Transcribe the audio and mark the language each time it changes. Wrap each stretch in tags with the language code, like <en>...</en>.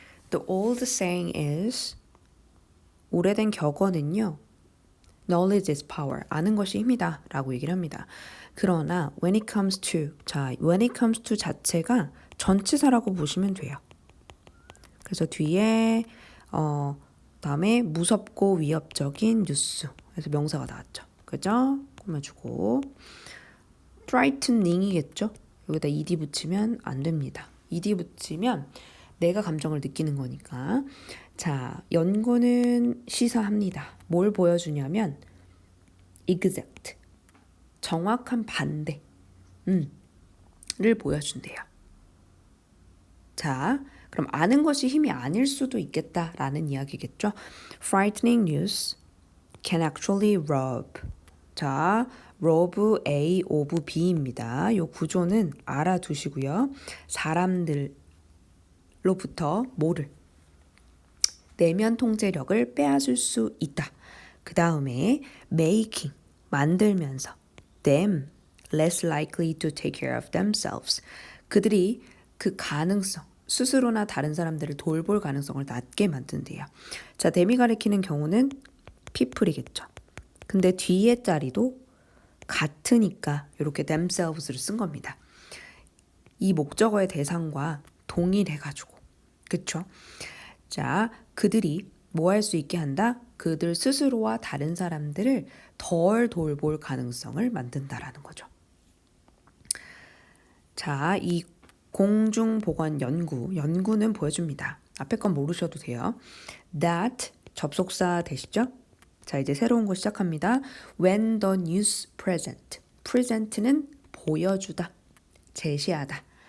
<en>The old saying is</en> <ko>오래된 격언은요.</ko> <en>Knowledge is power.</en> <ko>아는 것이 힘이다 라고 얘기를 합니다.</ko> <en>그러나 when it comes to when it comes to</en> <ko>자체가 전치사라고 보시면 돼요. 그래서 뒤에 다음에 무섭고 위협적인 뉴스. 그래서 명사가 나왔죠. 그죠? 꾸며주고 threatening이겠죠? 여기다 ed 붙이면 안 됩니다. ed 붙이면 내가 감정을 느끼는 거니까. 자, 연구는 시사합니다. 뭘 보여주냐면 exact, 정확한 반대 를 보여준대요. 자, 그럼 아는 것이 힘이 아닐 수도 있겠다라는 이야기겠죠.</ko> <en>Frightening news can actually rob.</en> <ko>자,</ko> <en>rob A of B</en> <ko>입니다. 이 구조는 알아두시고요. 사람들로부터 뭐를? 내면 통제력을 빼앗을 수 있다. 그 다음에</ko> <en>making,</en> <ko>만들면서</ko> <en>them less likely to take care of themselves.</en> <ko>그들이 그 가능성, 스스로나 다른 사람들을 돌볼 가능성을 낮게 만든대요. 자, them이 가리키는 경우는 people이겠죠. 근데 뒤에 자리도 같으니까 이렇게 themselves를 쓴 겁니다. 이 목적어의 대상과 동일해가지고. 그쵸? 자, 그들이 뭐 할 수 있게 한다? 그들 스스로와 다른 사람들을 덜 돌볼 가능성을 만든다라는 거죠. 자, 이 공중보건 연구는 보여줍니다. 앞에 건 모르셔도 돼요. That, 접속사 되시죠? 자, 이제 새로운 거 시작합니다.</ko> <en>When the news present는</en> <ko>보여주다, 제시하다.</ko>